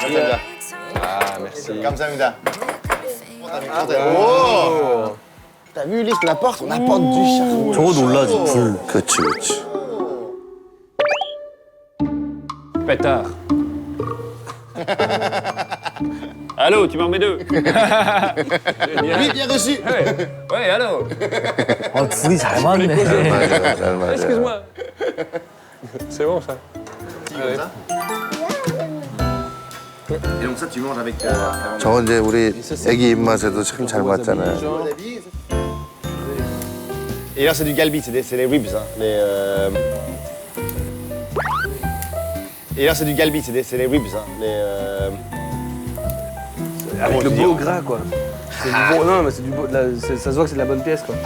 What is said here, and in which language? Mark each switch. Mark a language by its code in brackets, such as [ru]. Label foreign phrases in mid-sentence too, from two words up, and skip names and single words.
[ko] 감사합니다. [fr] Ah, merci. [ko] 감사합니다. 오! [fr] T'as vu, Ulysse, on apporte du charbon. [ko] 저거 놀라지. 불. 그렇지, 그렇지. [fr] Pétard. Allô, tu m'en mets deux. Oui, bien reçu. Ouais, allô. [ko] 아, 둘이 잘 맞네. 잘 맞아, 잘 맞아. [fr] Excuse-moi. C'est bon ça. Et donc ça, tu manges avec... [ko] 저건 이제 우리 애기 입맛에도 참 잘 맞잖아요. [fr] Et là, c'est du galbi, c'est les ribs. Hein, Et là, c'est du galbi, c'est les ribs. Hein, Avec le beau gras, quoi. C'est du bon. Non, mais c'est du beau. Ça se voit que c'est de la bonne pièce, quoi.